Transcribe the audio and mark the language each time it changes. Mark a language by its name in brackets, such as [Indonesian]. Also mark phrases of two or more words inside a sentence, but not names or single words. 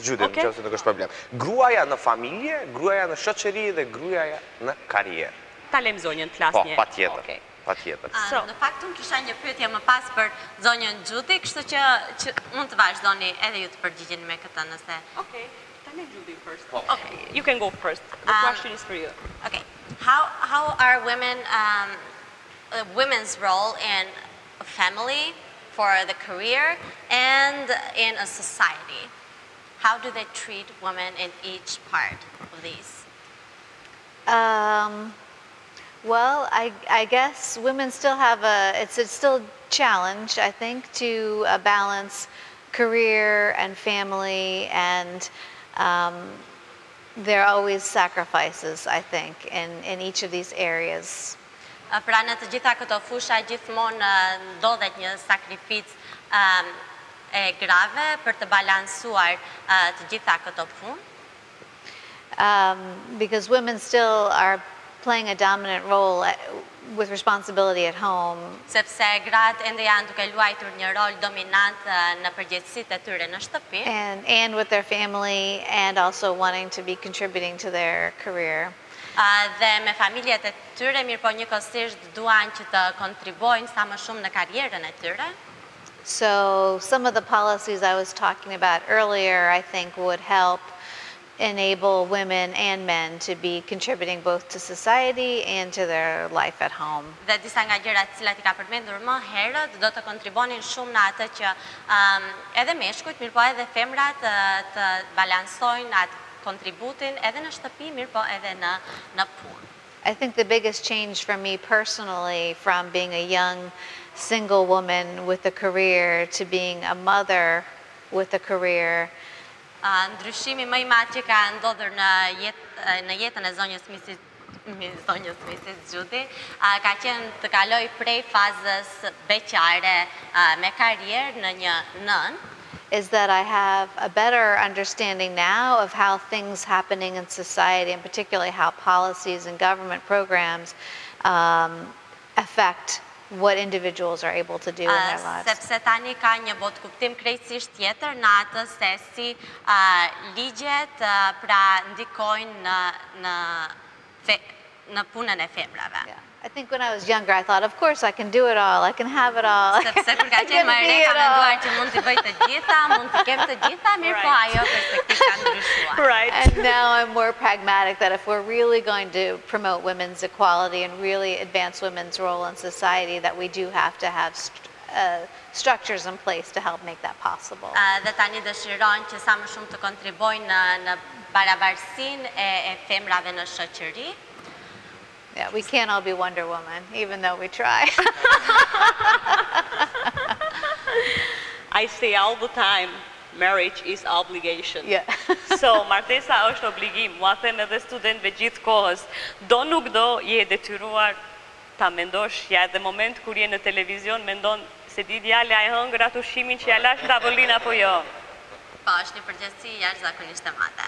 [Albanian] Judy, nëse nuk është problem. Gruaja në familje, gruaja në shoqëri dhe gruaja në karrierë. Ta lem zonjën të flasë një. Po, patjetër. Patjetër. Në fakt unë kisha një pyetje më pas për zonjën Judy, kështu që mund të vazhdoni edhe ju të përgjigjeni me këtë nëse. [English] Okay. Judy first. Okay, you can go first. The question is for you. Okay, how are women's role in a family, for the career, and in a society? How do they treat women in each part of these? Well, I guess women still have it's still a challenge, I think, to balance career and family, and there are always sacrifices, I think, in each of these areas. [Albanian] Pra në të gjitha këto fusha gjithmonë ndodhet një sakrificë e grave për të balansuar të gjitha këto punë. [English] Because women still are playing a dominant role with responsibility at home. [Albanian] Sepse gratë ende janë duke luajtur një rol dominant në përgjegjësitë e tyre në shtëpi. [English] And with their family, and also wanting to be contributing to their career. [Albanian] Dhe me familjet e tyre, mirë po njëkohësisht duan që të kontribuojnë sa më shumë në karrierën e tyre. [English] So some of the policies I was talking about earlier, I think, would help enable women and men to be contributing both to society and to their life at home. [Albanian] Dhe disa nga gjërat të cilat I ka përmendur më herët do të kontribuonin shumë në atë që edhe meshkujt, mirë po edhe femrat të balansojnë atë kontributin edhe në shtëpi, mirë po edhe në punë. [English] I think the biggest change for me personally, from being a young single woman with a career to being a mother with a career, [Albanian] ndryshimi më I madh që ka ndodhur në jetën e zonjës Mrs. Judy ka qenë të kaloj prej fazës beqare me karrierë në një nën. [English] Is that I have a better understanding now of how things happening in society, and particularly how policies and government programs affect what individuals are able to do in their lives. [Albanian] Sepse tani ka një botë kuptim krejtësisht tjetër në atë se si ligjet pra ndikojnë në punën e femrave. [English] I think when I was younger, I thought, of course, I can do it all, I can have it all. [Albanian] Sepse kur ka qenë më re ka menduar që mund të bëj të gjitha, mund të kem të gjitha, mirë po ajo perspektivë ka ndryshuar. [English] And now I'm more pragmatic that if we're really going to promote women's equality and really advance women's role in society, that we do have to have structures in place to help make that possible. [Albanian] Dhe tani dëshirojnë që sa më shumë të kontribojnë në barabarsinë e femrave në shoqëri. [English] Yeah, we can't all be Wonder Woman, even though we try. I say all the time, marriage is obligation. Yeah. So, [Albanian] martesa është obligim. Mua them edhe studentëve gjithë kohës, do nuk do je detyruar ta mendosh, ja edhe moment kur je në televizion, mendon se di djali ai hëngër atë ushqimin që ja lash në tavolinë apo jo. Po, është një përgjegjësi jashtëzakonisht e madhe.